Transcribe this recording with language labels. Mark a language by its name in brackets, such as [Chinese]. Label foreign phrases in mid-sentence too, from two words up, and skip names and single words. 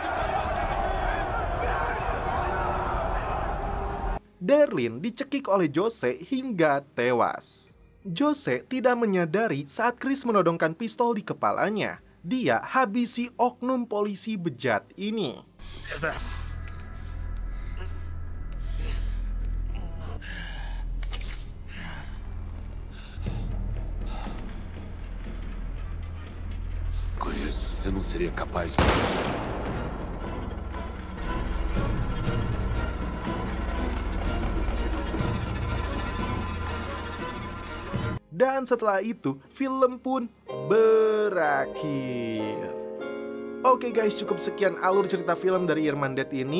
[Indonesian] Darlene dicekik oleh Jose hingga tewas. Jose tidak menyadari saat Chris menodongkan pistol di kepalanya. Dia habisi oknum polisi bejat ini. [Portuguese] Conheço, você não seria capaz. [Indonesian] Dan setelah itu, film pun berakhir. Oke guys, cukup sekian alur cerita film dari Irman Dead ini.